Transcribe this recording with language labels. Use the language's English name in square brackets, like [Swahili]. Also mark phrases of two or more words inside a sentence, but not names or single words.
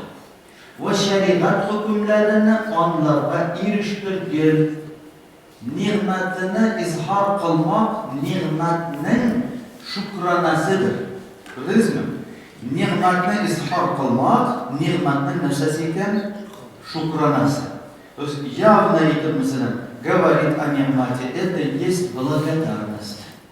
[Uzbek] Va shariat hukmlarini onlarga erishtirgan. Ne'matini izhor qilmoq ne'matning shukronasidir. Bildingizmi? Ne'matni izhor qilmoq ne'matning narsasi ekan, shukronasi. [Russian] То есть явно это говорит о не'mati, это есть благодарность.